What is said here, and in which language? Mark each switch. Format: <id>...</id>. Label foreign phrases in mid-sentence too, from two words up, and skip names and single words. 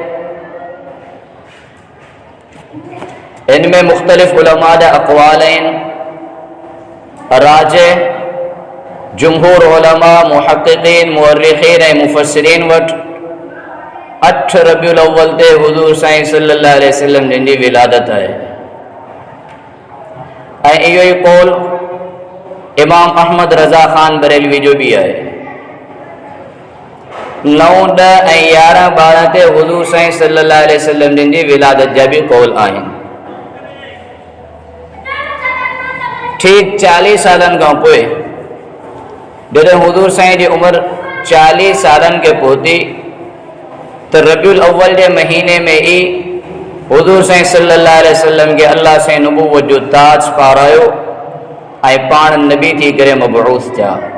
<sd>ان میں مختلف علماء دا اقوالین، راجح جمہور علماء محققین مورخین اے مفسرین وٹ 8 ربیع الاول تے حضور صلی اللہ علیہ وسلم جن جی ولادت ہے۔ یہ قول امام احمد رضا خان بریلوی جو بھی ہے۔ 9, 10 ऐं 11, 12 ते हुज़ूर साईं सल्लल्लाहु अलैहि वसल्लम जिन जी विलादत जा बि कौल आहिनि। ठीक 40 सालनि खां पोइ जॾहिं हुज़ूर साईं जी उमिरि 40 सालनि खे पहुती त रबीउल अव्वल जे महीने में ई हुज़ूर साईं सल्लल्लाहु अलैहि वसल्लम खे अल्लाह साईं नबूवत जो ताज पारायो ऐं पाण नबी थी करे मबऊस थिया।</sd>